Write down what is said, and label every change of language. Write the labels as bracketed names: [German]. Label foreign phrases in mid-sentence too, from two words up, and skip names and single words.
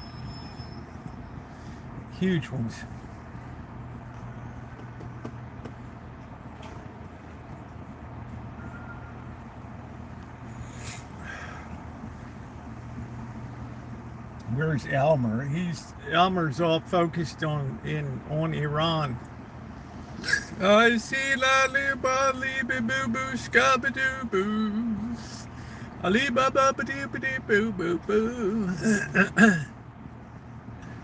[English] Huge ones. Where's Elmer? Elmer's all focused on Iran. I see la li ba li bi boo boo scabba doo boo. Ali ba ba ba doo ba doo boo boo boo.